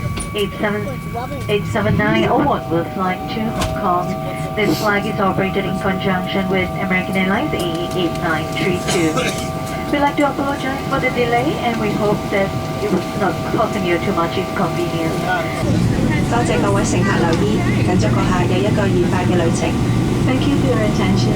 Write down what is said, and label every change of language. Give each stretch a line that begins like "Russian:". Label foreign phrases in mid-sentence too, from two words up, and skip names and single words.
English: 87901 will fly to Hong Kong. This flight is operated in conjunction with American Airlines AE8932. We'd like to apologize for the delay and we hope that it was not causing you too much inconvenience.
Cantonese: 多謝各位乘客留意，緊接閣下嘅一個愉快嘅旅程。
English: Thank you for your attention.